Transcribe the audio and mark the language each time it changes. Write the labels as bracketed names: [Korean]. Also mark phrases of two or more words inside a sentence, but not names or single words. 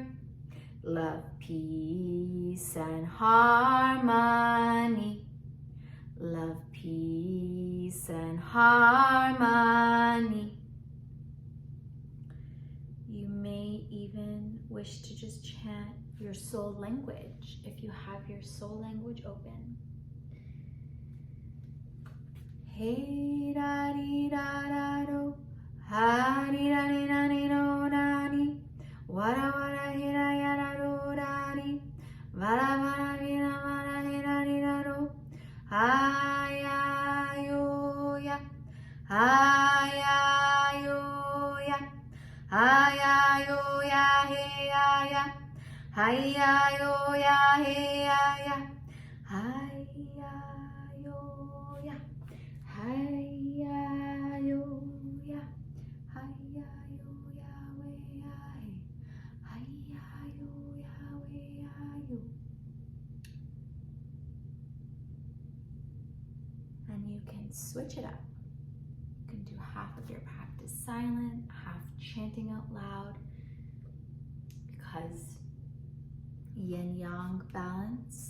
[English] Love, peace, and harmony. Love, peace, and harmony. You may even wish to just chant your soul language if you have your soul language open. Hey da di da da do, ha di da di da di do da di, wada wada hi da ya da do da di, vada vada di da vada hi da di da do, ha ya yo ya, ha ya yo ya, ha ya yo ya he ya ya, ha ya yo ya he ya ya, ha ya yo ya. Hiya yo ya, hiya yo ya we ya hey, hiya yo ya we ya yo. And you can switch it up. You can do half of your practice silent, half chanting out loud, because yin-yang balance.